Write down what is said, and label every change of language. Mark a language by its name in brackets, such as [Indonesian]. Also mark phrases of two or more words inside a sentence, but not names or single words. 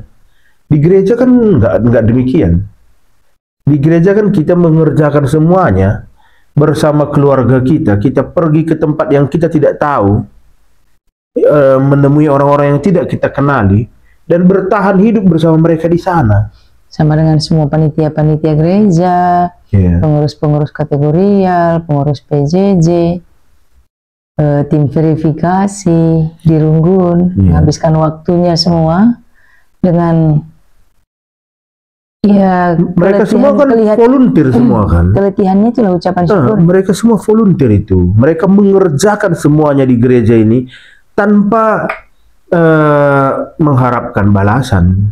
[Indonesian] Di gereja kan nggak demikian. Di gereja kan kita mengerjakan semuanya bersama keluarga kita. Kita pergi ke tempat yang kita tidak tahu, menemui orang-orang yang tidak kita kenali, dan bertahan hidup bersama mereka di sana. Sama dengan semua panitia-panitia gereja, pengurus-pengurus kategorial, pengurus PJJ, tim verifikasi di Runggun, menghabiskan waktunya semua dengan mereka semua kan volunteer semua kan. Keletihannya itulah ucapan syukur. Mereka semua volunteer itu. Mereka mengerjakan semuanya di gereja ini tanpa mengharapkan balasan.